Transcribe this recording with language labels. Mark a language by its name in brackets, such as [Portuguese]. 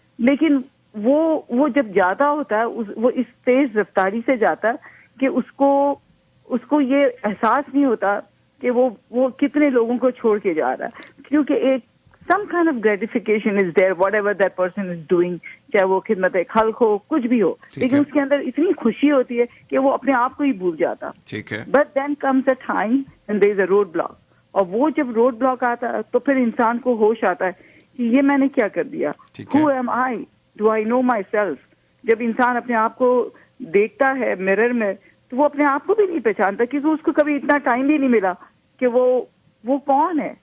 [Urdu] لیکن وہ جب جاتا ہوتا ہے وہ اس تیز رفتاری سے جاتا ہے کہ اس کو یہ احساس نہیں ہوتا کہ وہ کتنے لوگوں کو چھوڑ کے جا رہا ہے. کیونکہ ایک [English] some kind of gratification is there whatever that person is doing, [Urdu] چاہے وہ خدمت خلق ہو, کچھ بھی ہو, لیکن اس کے اندر اتنی خوشی ہوتی ہے کہ وہ اپنے آپ کو ہی بھول جاتا. ٹھیک ہے. [English] But then comes a time and there is a road block. [Urdu] اور وہ جب روڈ بلاک آتا ہے تو پھر انسان کو ہوش آتا ہے کہ یہ میں نے کیا کر دیا. [English] Who am I? Do I know myself? [Urdu] جب انسان اپنے آپ کو دیکھتا ہے مرر میں تو وہ اپنے آپ کو بھی نہیں پہچانتا, کیونکہ اس کو کبھی اتنا ٹائم بھی نہیں ملا کہ وہ کون ہے.